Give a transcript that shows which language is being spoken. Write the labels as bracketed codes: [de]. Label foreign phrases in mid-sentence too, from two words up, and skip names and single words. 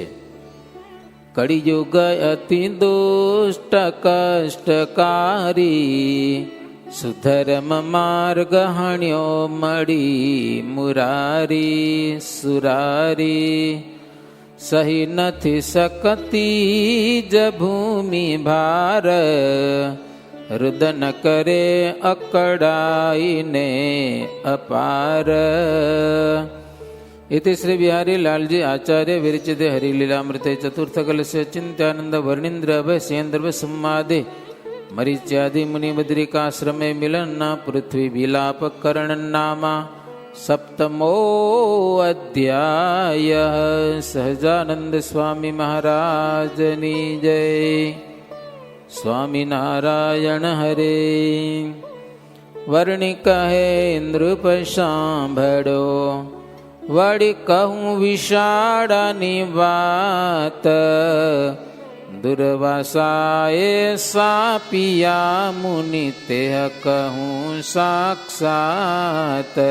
[gu] કળિયુગ અતિ દુષ્ટ કષ્ટકારી, સુધર્મ માર્ગ હણ્યો મળી મુરારી સુરારી. સહી નથી શકતી જ ભૂમિ ભાર, રુદન કરે અકળાઈને અપાર. [sa] इति श्री बिहारी लालजी आचार्य विरचिते हरिलीलामृते चतुर्थकलस्य चिंत्यानंद वर्णींद्र अभयसेन्द्र सम्मादे मरीच्यादि मुनि बद्रिकाश्रमे मिलन पृथ्वी विलाप करण नामा सप्तमो अध्याय. [gu] સહજાનંદ સ્વામી મહારાજની જય. સ્વામિનારાયણ હરે. વર્ણિ કહે નૃપ સાંભળો, વળી કહું વિશાળાની વાત. દુર્વાસાએ સાપિયા મુનિ તે કહું સાક્ષાત.